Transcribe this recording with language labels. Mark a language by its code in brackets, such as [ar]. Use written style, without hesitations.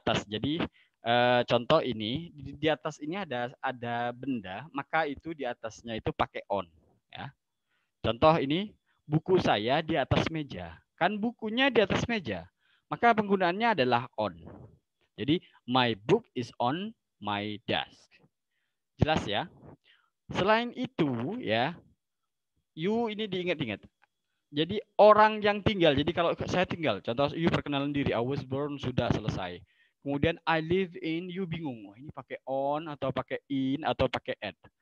[id] Jadi contoh ini di atas ini ada benda, maka itu di atasnya itu pakai on. Ya, contoh ini buku saya di atas meja. Kan bukunya di atas meja. Maka penggunaannya adalah on. [en] Jadi my book is on my desk. [id] Jelas ya? Selain itu ya, you ini diingat-ingat. Jadi orang yang tinggal. Jadi kalau saya tinggal, contoh you perkenalan diri, [en] I was born, [id] sudah selesai. Kemudian [en] I live in, [id] you bingung, oh, ini pakai on atau pakai in atau pakai at.